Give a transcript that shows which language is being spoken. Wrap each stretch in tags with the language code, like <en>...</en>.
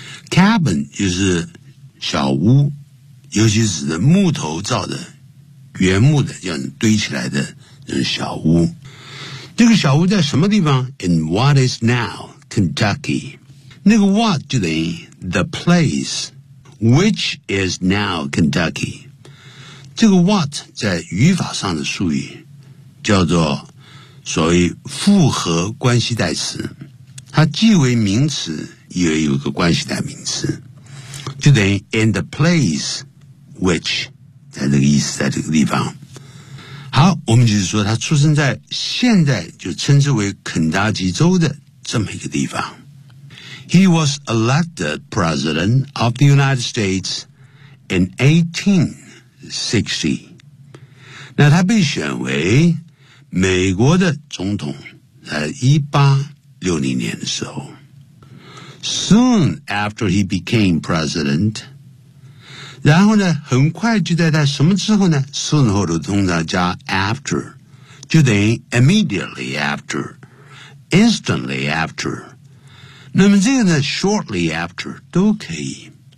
<zh>Cabin 就是小屋，尤其指的木头造的原木的这样堆起来的小屋。这个小屋在什么地方？</zh> <en>In what is now Kentucky.</en> <zh>那个 what 就等于</zh> <en>the place which is now Kentucky.</en> <zh>这个 what 在语法上的术语叫做所谓复合关系代词，它既为名词也有个关系代名词，就等于</zh> <en>in the placewhich</en> <zh>在这个意思，在这个地方。好，我们就是说他出生在现在就称之为肯塔基州的这么一个地方。</zh> <en>He was elected President of the United States in 1860.</en> <zh>那他被选为美国的总统在1860年的时候。</zh> <en>Soon after he became President,</en> <zh>然后呢很快就在他什么之后呢，顺后的通常加 after, 就等于</zh> <en>immediately after, instantly after,</en> <zh>那么这个呢</zh> <en>shortly after</en> <zh>都可以。</zh>